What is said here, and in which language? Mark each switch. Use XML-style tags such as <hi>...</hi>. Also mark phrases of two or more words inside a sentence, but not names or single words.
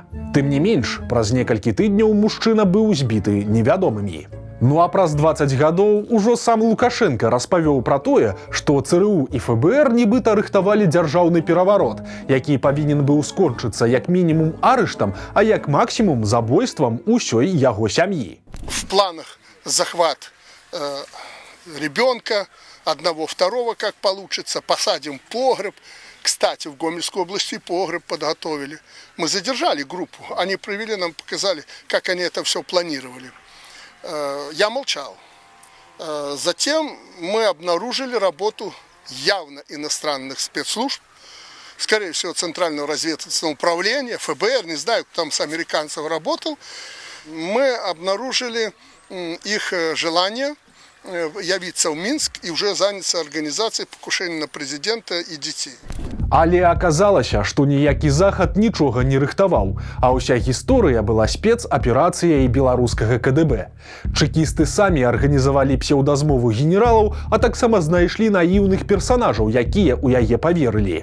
<be>Тым не менш, праз некалькі тыдняў мужчына быў збіты невядомымі. Ну а праз 20 гадоў ужо сам Лукашенка распавёў пра тое, што ЦРУ і ФБР нібыта рыхтавалі дзяржаўны пераварот, які павінен быў скончыцца як мінімум арыштам, а як максімум забойствам усёй яго сям'і.</be> <ru>В планах захват ребенка, одного, второго, как получится, посадим погреб. Кстати, в Гомельской области погреб подготовили. Мы задержали группу, они провели, нам показали, как они это все планировали. Я молчал. Затем мы обнаружили работу явно иностранных спецслужб, скорее всего, Центрального разведывательного управления, ФБР, не знаю, кто там с американцев работал. Мы обнаружили их желание явиться в Минск и уже заняться организацией покушения на президента и детей.</ru> <be>Але аказалася, што ніякі захад нічога не рыхтаваў, а ўся гісторыя была спецаперацыяй беларускага КДБ. Чэкісты самі арганізавалі псеўдазмову генералаў, а таксама знайшлі наіўных персанажаў, якія ў яе паверылі.</be>